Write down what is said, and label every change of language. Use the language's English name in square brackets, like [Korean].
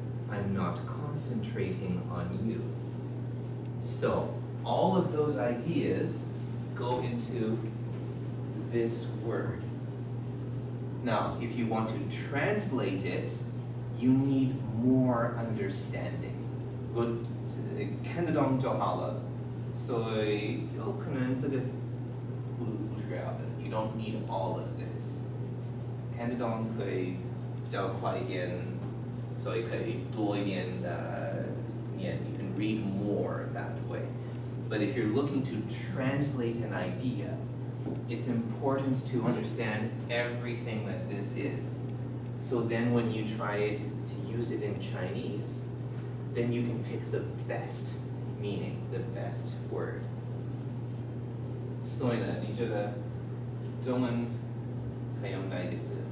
[English] I'm not concentrating on you. So all of those ideas go into this word. Now, if you want to translate it, you need more understanding. [Chinese] 我看得懂就好了，所以有可能这个不需要的。 [English] You don't need all of this. [Chinese] 看得懂可以比较快一点，所以可以多一点的念。 [English] You can read more that way. But if you're looking to translate an idea, it's important to understand everything that this is. So then when you try to use it in Chinese, then you can pick the best meaning, the best word. [Chinese] 所以呢，你觉得中文可以用哪一个字？